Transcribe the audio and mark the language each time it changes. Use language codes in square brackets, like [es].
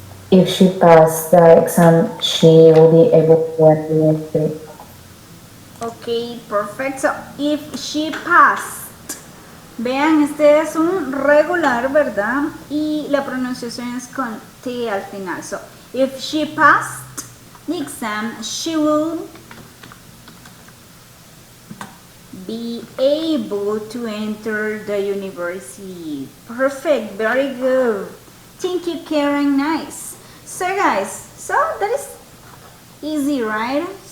[en] If she passed the exam, she will be able to attend the. Ok, perfect. So, if she passed. [es] Vean, este es un regular, ¿verdad? Y la pronunciación es con T al final. [en] So, if she passed the exam, she will be able to enter the university. Perfect, very good. Thank you, Karen, nice. So guys, so that is easy, right?